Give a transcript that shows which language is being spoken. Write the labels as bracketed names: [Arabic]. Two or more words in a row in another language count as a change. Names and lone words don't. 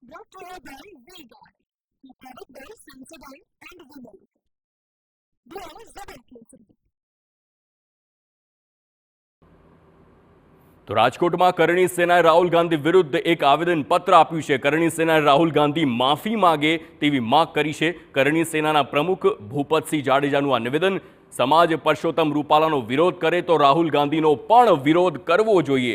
[English] brought to you by V-Guard, the product by Sensodyne and Women. Blue Zebra. [Gujarati] તો રાજકોટમાં કરણી સેનાએ રાહુલ ગાંધી વિરુદ્ધ એક આવેદન પત્ર આપ્યું છે। કરણી સેનાએ રાહુલ ગાંધી માફી માંગે તેવી માંગ કરી છે। કરણી સેનાના પ્રમુખ ભૂપતસિંહ જાડેજાનું આ નિવેદન સમાજ પરસોત્તમ રૂપાલાનો વિરોધ કરે તો રાહુલ ગાંધીનો પણ વિરોધ કરવો જોઈએ।